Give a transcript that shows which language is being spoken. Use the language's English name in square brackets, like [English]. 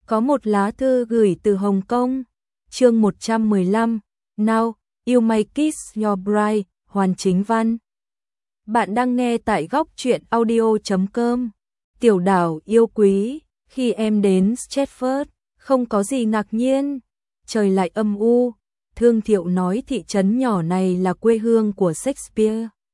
[Vietnamese] Có một lá thư gửi từ Hồng Kông. Chương 115. [English] Now, you may kiss your bride. [Vietnamese] Hoàn chính văn. Bạn đang nghe tại góc truyện audio.com. Tiểu đảo yêu quý, khi em đến Stratford, không có gì ngạc nhiên. Trời lại âm u. Thương Thiệu nói thị trấn nhỏ này là quê hương của Shakespeare.